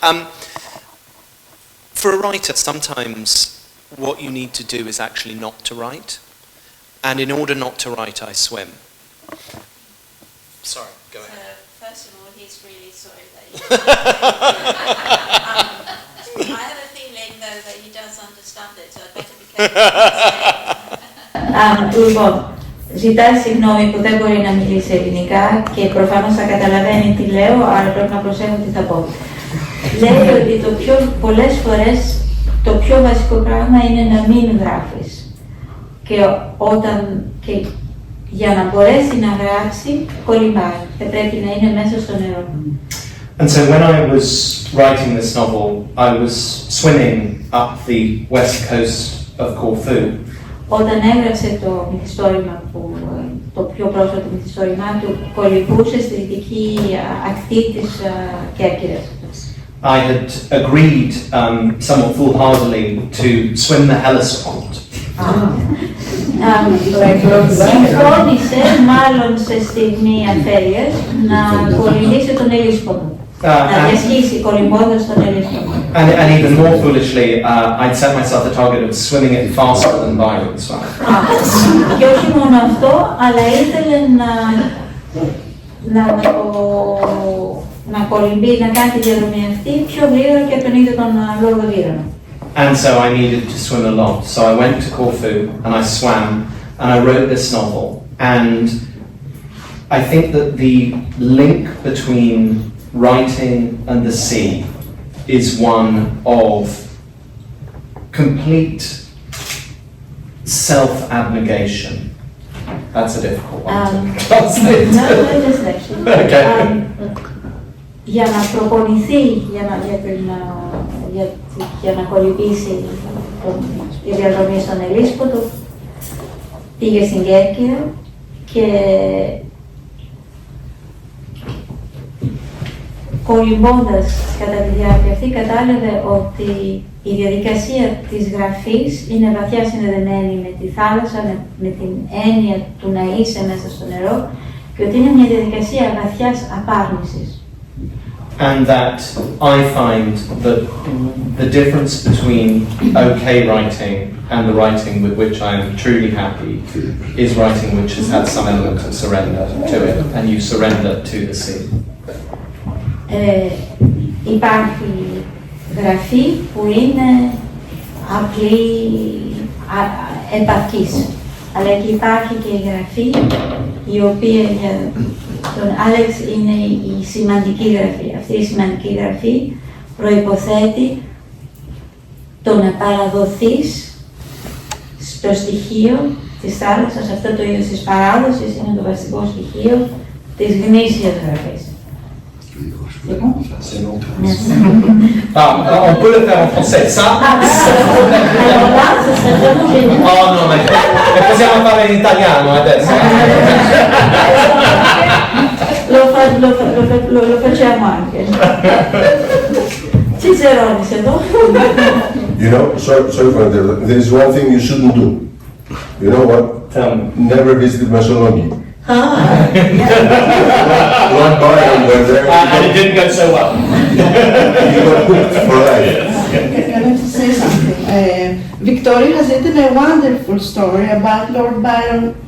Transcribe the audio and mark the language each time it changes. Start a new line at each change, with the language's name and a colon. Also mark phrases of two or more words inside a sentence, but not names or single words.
English: For a writer, sometimes what you need to do is actually not to write, and in order not to write, I swim. Sorry, go ahead. First of all, he's really sorry that I have a feeling, though, that he does understand it, so I'd better be careful.
Greek: Λοιπόν, ζητάει συγγνώμη που δεν μπορεί να μιλήσει ελληνικά και προφανώς θα καταλαβαίνει τι λέω, αλλά πρέπει να προσέχω τι θα πω. Λέει ότι πολλές φορές το πιο βασικό πράγμα είναι να μην γράφεις. Και για να μπορέσει να γράψει, κολυμπάει. Θα πρέπει να είναι μέσα στο νερό.
English: And so when I was writing this novel, I was swimming up the west coast of Corfu.
Greek: Όταν έγραψε το μυθιστόρημα που το πιο πρόσφατο μυθιστόρημά του κολυμπούσε στη δυτική ακτή της Κέρκυρας.
English: I had agreed somewhat foolhardily to swim the Hellespont.
Greek: Συμφώνησε, μάλλον σε στιγμή αφέλειας, να κολυμπήσει τον Ελίσποδο. Να διασχίσει κολυμπώντας τον Ελίσποδο.
English: And even more foolishly, I'd set myself the target of swimming it faster than Byron swam.
Greek: Και όχι μόνο αυτό, αλλά ήθελε να κολυμπεί, να κάνει τη διαδρομή αυτή πιο γρήγορα και από τον ίδιο τον Λογοτεχνο.
English: And so I needed to swim a lot. So I went to Corfu and I swam and I wrote this novel. And I think that the link between writing and the sea is one of complete self-abnegation. That's a difficult one to translate. No, just actually. Okay.
Greek: Για να προπονηθεί, για να κολυμπήσει τη διαδρομή στον Ελίσποδο, πήγε στην Κέρκυρα και κολυμπώντας κατά τη διάρκεια αυτή κατάλαβε ότι η διαδικασία της γραφής είναι βαθιά συνδεδεμένη με τη θάλασσα, με την έννοια του να είσαι μέσα στο νερό και ότι είναι μια διαδικασία βαθιάς απάρνησης.
English: And that I find that the difference between okay writing and the writing with which I am truly happy is writing which has had some element of surrender to it, and you surrender to the sea.
Greek: Υπάρχει γραφή που είναι απλή, επαρκής, αλλά και υπάρχει και η γραφή η οποία για τον Άλεξ είναι η σημαντική γραφή. Αυτή η σημαντική γραφή προϋποθέτει το να παραδοθείς στο στοιχείο της θάλασσας, αυτό το είδος της παράδοσης είναι το βασικό στοιχείο της γνήσιας γραφής.
French: On peut le faire en français, ça?
Italian: Oh no, ma le possiamo fare in italiano adesso. Lo facciamo anche.
Greek: Ciceronis εδώ.
English: You know, sorry for that. There is one thing you shouldn't do. You know what? Never visit Messaloniki. Lord Byron were there. And it didn't go so well. You got cooked for life. Can I just say something? Victoria has written a wonderful story about Lord Byron.